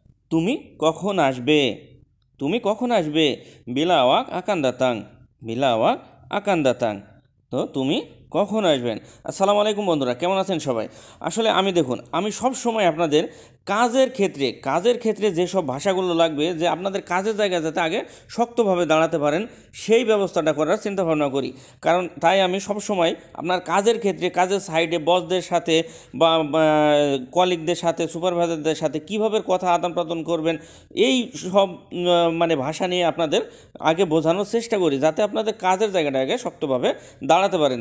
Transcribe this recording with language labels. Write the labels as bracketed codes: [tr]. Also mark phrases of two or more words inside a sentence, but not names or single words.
[bn] তুমি কখন আসবে? তুমি কখন আসবে? [ms] bila awak akan datang? bila awak akan datang? [bn] তো তুমি কখন আসবেন? আসসালামু আলাইকুম বন্ধুরা, কেমন আছেন সবাই? আসলে দেখুন, আমি সব সময় আপনাদের কাজের ক্ষেত্রে যেসব ভাষাগুলো লাগবে, যে আপনাদের কাজের জায়গায় যাতে আগে শক্তভাবে দাঁড়াতে পারেন, সেই ব্যবস্থাটা করার চিন্তা ভাবনা করি। কারণ তাই আমি সব সময় আপনার কাজের ক্ষেত্রে, কাজের সাইডে বসদের সাথে বা কলিগদের সাথে, সুপারভাইজারদের সাথে কীভাবে কথা আদান প্রদান করবেন, এই সব ভাষা নিয়ে আপনাদের আগে বোঝানোর চেষ্টা করি, যাতে আপনাদের কাজের জায়গাটা আগে শক্তভাবে দাঁড়াতে পারেন।